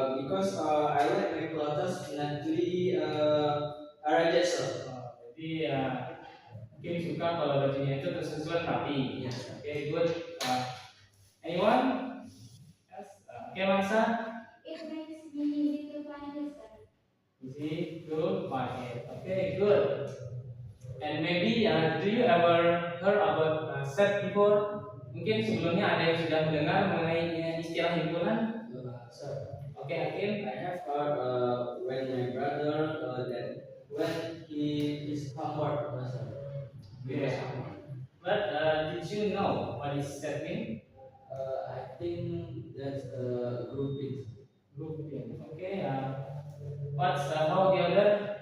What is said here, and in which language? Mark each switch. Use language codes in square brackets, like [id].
[en] Because I like my clothes neatly arranged, sir. [id] Jadi Hakim suka kalau bajunya itu tersusun rapi. [en] Yes, sir. Okay, good. Anyone? Yes. Okay, Mansa. It makes me easy to find it, sir. Easy to find it. Okay, good. And maybe do you ever heard about set before? [id] Mungkin sebelumnya ada yang sudah mendengar mengenai istilah himpunan? [en] Sir. Okay, Hakim. I have heard when my brother that when he is homework, sir. Yes. But did you know what is set mean? I think that's grouping. Grouping. Okay. What's how the other?